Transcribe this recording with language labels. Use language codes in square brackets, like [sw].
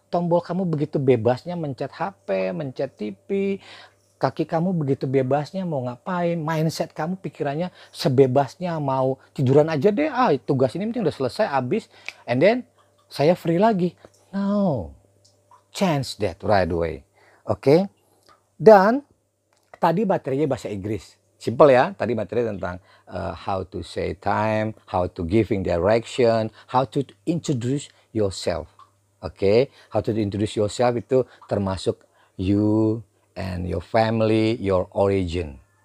[id] Tombol kamu begitu bebasnya mencet HP, mencet TV, kaki kamu begitu bebasnya mau ngapain, mindset kamu pikirannya sebebasnya mau tiduran aja deh, tugas ini penting udah selesai habis, [en] and then [id] saya free lagi. [en] No, change that right away. [id] Oke. Dan tadi materinya bahasa Inggris, simple ya. Tadi materi tentang [en] how to say time, how to giving direction, how to introduce yourself. Oke, how to introduce yourself [id] itu termasuk [en] you and your family, your origin.